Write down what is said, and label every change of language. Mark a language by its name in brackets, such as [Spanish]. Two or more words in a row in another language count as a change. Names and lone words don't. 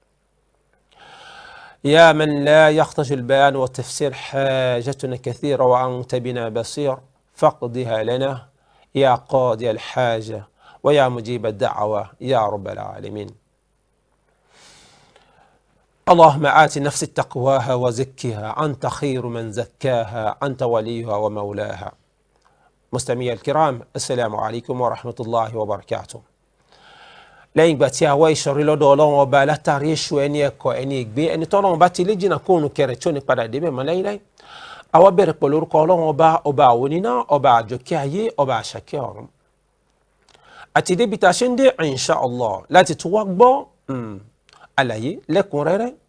[Arabic] يا من لا يخرج البيان والتفسير حاجتنا كثيرة وأنت بنا بصير فاقضها لنا يا قاضي الحاجة ويا مجيب الدعوة يا رب العالمين. اللهم آت نفس تقواها وزكها أنت خير من زكاها أنت وليها ومولاها. مستمعي الكرام، السلام عليكم ورحمة الله وبركاته. [Yoruba] lẹ́yìn ìgbà tí a wá ìṣọ̀rí lọ́dọ̀ Ọlọ́run ọba látàrí èṣù ẹni ẹ̀kọ́ ẹni ìgbé ẹni tọ́lọ́run bá ti lé jìnnà kóònù kẹrẹ̀ tí ò ní padà débẹ̀ mọ́ láíláí. àwa bẹ̀rẹ̀ pẹ̀lú orúkọ Ọlọ́run ọba àwòníná ọba àjọkẹ́ ayé ọba àṣàkẹ́ ọ̀run. àti débi tá a ṣe ń dé [Arabic] إن شاء الله [Yoruba] láti tún wá gbọ́ àlàyé lẹ́kùnrẹ́rẹ́.